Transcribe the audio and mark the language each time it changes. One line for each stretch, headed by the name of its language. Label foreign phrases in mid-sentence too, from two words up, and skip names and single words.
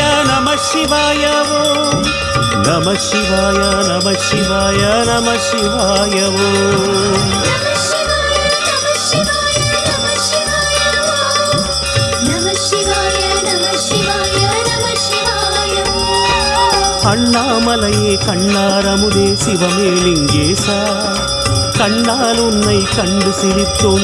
Sanskrit: नमः शिवाय वो नमः शिवाय नमः शिवाय नमः शिवाय वो
Tamil: அண்ணாமலையே கண்ணாரமுதே சிவமே லிங்கேசா கண்ணால் உன்னை கண்டு சிரித்தோம்